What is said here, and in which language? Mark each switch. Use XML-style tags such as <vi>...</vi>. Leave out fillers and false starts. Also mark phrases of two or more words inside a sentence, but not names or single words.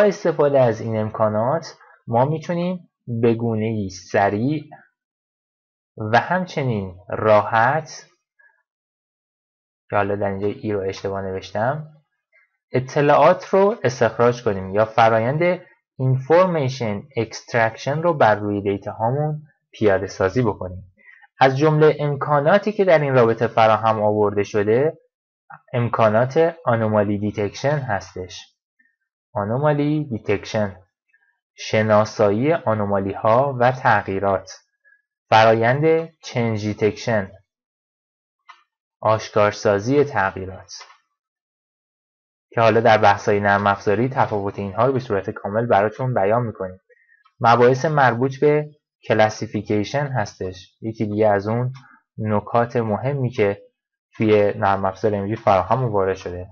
<fa>استفاده از این امکانات ما میتونیم به گونه‌ای سریع و همچنین راحت، که حالا در اینجا ای رو اشتباه نوشتم، اطلاعات رو استخراج کنیم یا فرایند</fa> <en>information extraction</en> <fa>رو بر روی دیتا هامون پیاده سازی بکنیم. از جمله امکاناتی که در این رابطه فراهم آورده شده امکانات</fa> <en>anomaly detection</en> <fa>هستش.</fa> <en>anomaly detection،</en> <fa>شناسایی آنومالی ها و تغییرات، فرایند</fa> <en>change detection،</en> <fa>آشکارسازی تغییرات، که حالا در بحث‌های نرم افزاری تفاوت اینها رو به صورت کامل براتون بیان میکنیم. مباحث مربوط به کلاسیفیکیشن هستش، یکی دیگه از اون نکات مهمی که توی نرم افزار MV فراهم و وارد شده.</fa>